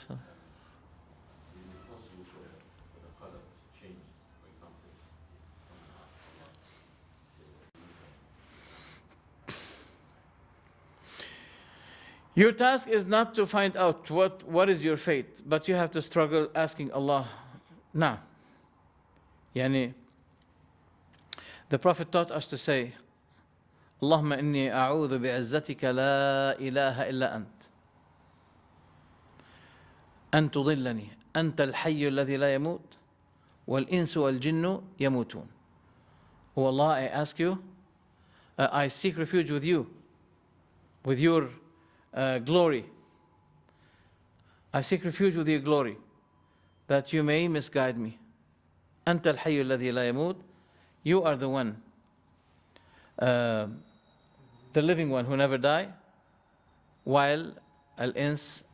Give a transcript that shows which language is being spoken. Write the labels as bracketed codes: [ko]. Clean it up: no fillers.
[en] Is it possible for the color to change, for example? Your task is not to find out what is your fate, but you have to struggle asking Allah. Now, yani, the Prophet taught us to say, [ar] اللهم إني أعوذ بعزتك لا إله إلا أنت أن تضلني أنت الحي الذي لا يموت والإنس والجن يموتون. [en] O Allah, I ask you, I seek refuge with you, with your glory. I seek refuge with your glory, that you may misguide me. [ar] أنت الحي الذي لا يموت. [en] You are the one, the living one who never die, while al-ins